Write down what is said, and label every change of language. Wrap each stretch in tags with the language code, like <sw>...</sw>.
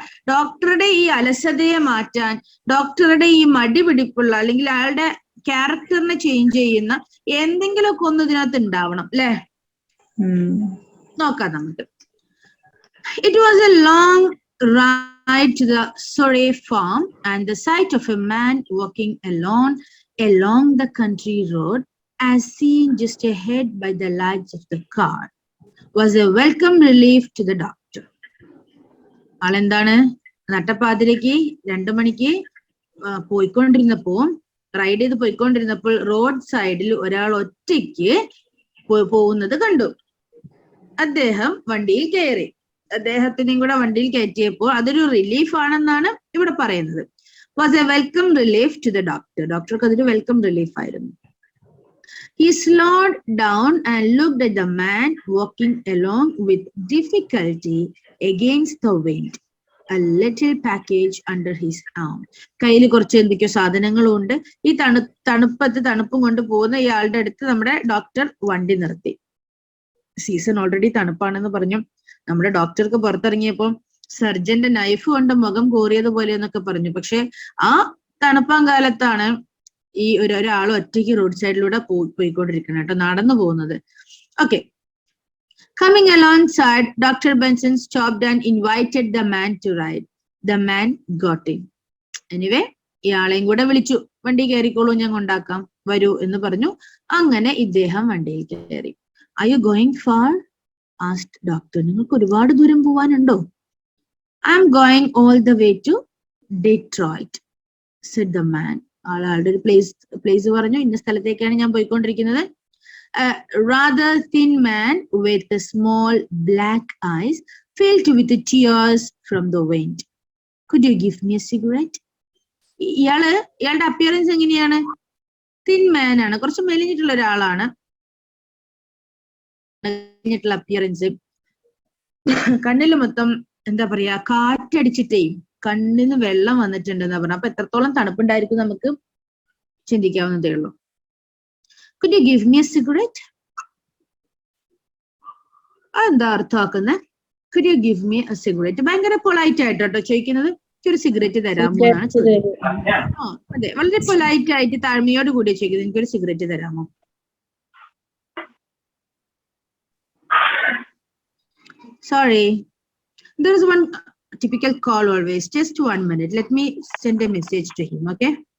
<ml>ഡോക്ടറുടെ ഈ അലസതയെ മാറ്റാൻ, ഡോക്ടറുടെ ഈ മടി പിടിപ്പുള്ള അല്ലെങ്കിൽ അയാളുടെ ക്യാരക്ടറിനെ ചേഞ്ച് ചെയ്യുന്ന എന്തെങ്കിലുമൊക്കെ ഒന്ന് ഇതിനകത്ത് ഉണ്ടാവണം അല്ലെ? നോക്കാം നമുക്ക്.</ml> <en>It was a long ride to the Sorey farm, and the sight of a man walking alone along the country road, as seen just ahead by the lights of the car, was a welcome relief to the doctor.</en> <ml>ആളെന്താണ്, നട്ടപ്പാതിരക്ക് 2 മണിക്ക് പോയിക്കൊണ്ടിരുന്നപ്പോ, ride ചെയ്ത് പോയിക്കൊണ്ടിരുന്നപ്പോൾ road സൈഡിൽ ഒരാൾ ഒറ്റയ്ക്ക് പോകുന്നത് കണ്ടു. അദ്ദേഹം വണ്ടിയിൽ കയറി. അദ്ദേഹത്തിനെയും കൂടെ വണ്ടിയിൽ കയറ്റിയപ്പോൾ അതൊരു റിലീഫ് ആണെന്നാണ് ഇവിടെ പറയുന്നത്.</ml> <en>Was a welcome relief to the doctor.</en> <ml>ഡോക്ടർക്ക് അതൊരു വെൽക്കം റിലീഫ് ആയിരുന്നു.</ml> <en>He slowed down and looked at the man walking along with difficulty against the wind. A little package under his arm.</en> <ml>കയ്യിൽ കുറച്ച് എന്തൊക്കെയോ സാധനങ്ങളും ഉണ്ട്. ഈ തണുപ്പും കൊണ്ട് പോകുന്ന ഇയാളുടെ അടുത്ത് നമ്മുടെ ഡോക്ടർ വണ്ടി നിർത്തി. സീസൺ ഓൾറെഡി തണുപ്പാണെന്ന് പറഞ്ഞു. നമ്മുടെ ഡോക്ടർക്ക് പുറത്തിറങ്ങിയപ്പോൾ സർജന്റെ നൈഫ് കൊണ്ട് മുഖം കോറിയതുപോലെ എന്നൊക്കെ പറഞ്ഞു. പക്ഷെ ആ തണുപ്പാൻ കാലത്താണ് ഈ ഒരാൾ ഒറ്റയ്ക്ക് റോഡ് സൈഡിലൂടെ പോയിക്കൊണ്ടിരിക്കണം കേട്ടോ, നടന്നു പോകുന്നത്.</ml> <en>Okay. Coming alongside, Dr. Benson stopped and invited the man to ride. The man got in.</en> <ml>Anyway, ഇയാളെയും കൂടെ വിളിച്ചു. വണ്ടി കയറിക്കോളൂ, ഞാൻ കൊണ്ടാക്കാം, വരൂ എന്ന് പറഞ്ഞു. അങ്ങനെ ഇദ്ദേഹം വണ്ടിയിൽ കയറി.</ml> <en>Are you going far? asked doctor.</en> <ml>നിങ്ങൾക്ക് ഒരുപാട് ദൂരം പോവാനുണ്ടോ?</ml> <en>I'm going all the way to Detroit, said the man.</en> <ml>ആളുടെ ഒരു പ്ലേസ് പറഞ്ഞു. ഇന്ന സ്ഥലത്തേക്കാണ് ഞാൻ പോയിക്കൊണ്ടിരിക്കുന്നത്.</ml> <en>Rather thin man with the small black eyes filled with the tears from the wind. Could you give me a cigarette?</en> <ml>ഇയാളുടെ appearance എങ്ങനെയാണ്? Thin മാൻ ആണ്, കുറച്ച് മെലിഞ്ഞിട്ടുള്ള ഒരാളാണ്. അപ്പിയറൻസ്, കണ്ണില് മൊത്തം എന്താ പറയാ, കാറ്റടിച്ചിട്ടേ കണ്ണിന് വെള്ളം വന്നിട്ടുണ്ടെന്നാ പറഞ്ഞ. അപ്പൊ എത്രത്തോളം തണുപ്പുണ്ടായിരിക്കും നമുക്ക് ചിന്തിക്കാവുന്നതേ ഉള്ളൂ.</ml> <en>Could you give me a cigarette?</en> <ml>അതെന്താ അർത്ഥമാക്കുന്നത്?</ml> <en>Could you give me a cigarette?</en> <ml>ഭയങ്കര പൊളൈറ്റ് ആയിട്ടോ ചോദിക്കുന്നത്. ഒരു സിഗരറ്റ് തരാമോ എന്നാണ് ചോദിക്കുന്നത്. അതെ, വളരെ പൊലൈറ്റ് ആയിട്ട് താഴ്മയോട് കൂടി ചോദിക്കുന്നത്, എനിക്കൊരു സിഗരറ്റ് തരാമോ?</ml> <en>Sorry, there is one typical call always. Just 1 minute. Let me send a message to him, okay?</en>